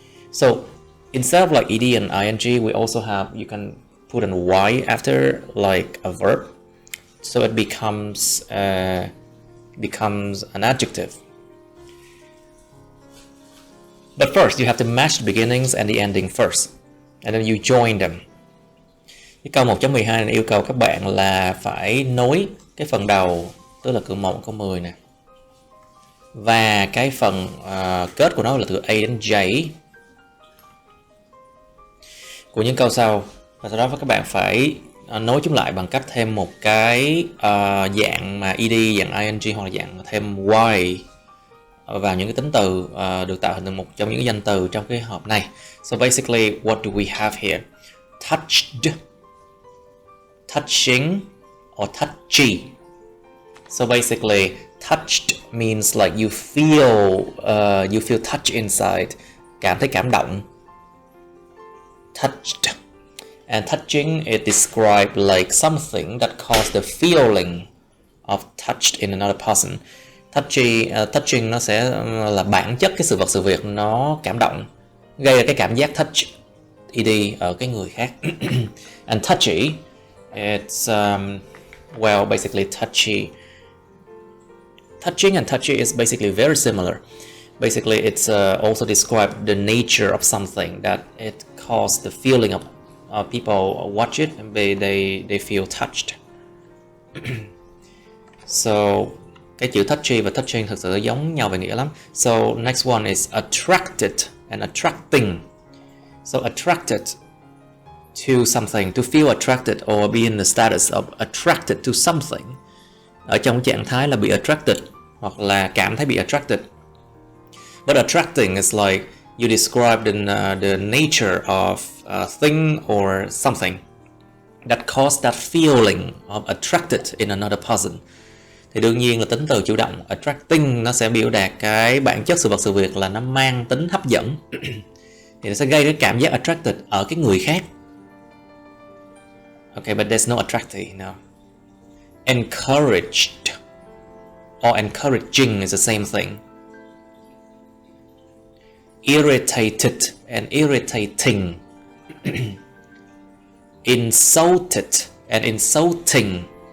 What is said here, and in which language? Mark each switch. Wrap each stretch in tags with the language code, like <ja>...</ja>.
<en>So instead of like ed and ing, we also have, you can put an y after like a verb, so it becomes an adjective. But first, you have to match the beginnings and the ending first, and then you join them.</en> <vi>Cái câu 1.12 này yêu cầu các bạn là phải nối cái phần đầu, tức là câu 1, câu 10 nè, và cái phần kết của nó là từ A đến J của những câu sau, và sau đó các bạn phải nối chúng lại bằng cách thêm một cái dạng mà ed, dạng ing hoặc là dạng thêm y vào những cái tính từ được tạo thành một trong những cái danh từ trong cái hộp này.</vi> <en>So basically, what do we have here? Touched, touching, or touchy. So basically, touched means like you feel touch inside,</en> <vi>cảm thấy cảm động.</vi> <en>Touched. And touching, it describes like something that caused the feeling of touched in another person.</en> <vi>Touching nó sẽ là bản chất cái sự vật sự việc nó cảm động, gây ra cái cảm giác touch ed ở cái người khác.</vi> <en>And touchy, it's well, basically touchy. Touching and touchy is basically very similar. Basically, it's also describe the nature of something that it caused the feeling of people watch it and they feel touched.</en> <vi>So cái chữ touchy và touching thực sự giống nhau về nghĩa lắm.</vi> <en>So next one is attracted and attracting. So attracted to something, to feel attracted or be in the status of attracted to something.</en> <vi>Ở trong trạng thái là bị attracted hoặc là cảm thấy bị attracted.</vi> <en>But attracting is like you describe the nature of a thing or something that caused that feeling of attracted in another person.</en> <vi>Thì đương nhiên là tính từ chủ động attracting nó sẽ biểu đạt cái bản chất sự vật sự việc là nó mang tính hấp dẫn. Thì nó sẽ gây cái cảm giác attracted ở cái người khác.</vi> <en>Okay, but there's no attracting, no. Encouraged or encouraging is the same thing. Irritated and irritating. Insulted and insulting.</en>